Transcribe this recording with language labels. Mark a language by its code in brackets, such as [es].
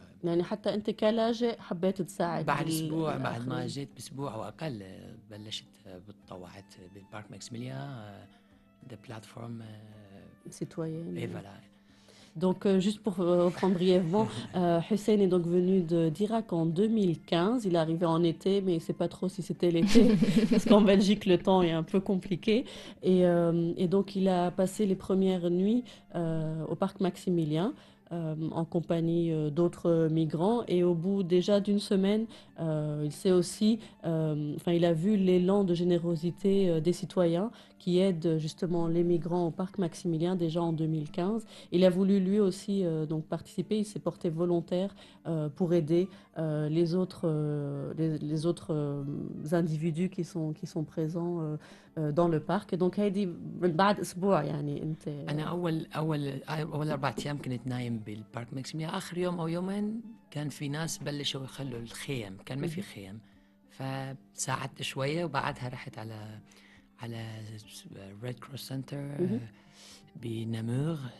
[ar] يعني حتى أنت كلاجئ حبيت تساعد بعد أسبوع، بعد ما الآخرين. جيت بأسبوع أو أقل بلشت تطوعت بالبارك ماكسيميليان [fr] de plateforme citoyenne. et voilà. Donc, juste pour reprendre brièvement, Hussein est donc venu d'Irak en 2015. Il est arrivé en été, mais il ne sait pas trop si c'était l'été, parce qu'en Belgique, le temps est un peu compliqué. Et donc, il a passé les premières nuits au parc Maximilien. En compagnie d'autres migrants, et au bout déjà d'une semaine, il s'est aussi, il a vu l'élan de générosité des citoyens qui aident justement les migrants au parc Maximilien déjà en 2015. Il a voulu lui aussi donc participer, il s'est porté volontaire pour aider les autres individus qui sont présents dans le parc. [ar] Donc هيدي من بعد أسبوع يعني أنت. أنا أول 4 أيام كنت نايم بالبارك ماكسيميليان. آخر يوم أو يومين كان في ناس بلشوا يخلوا الخيم، كان ما في خيم، فساعدت شوية وبعدها رحت على ريد كروس سنتر بنامور.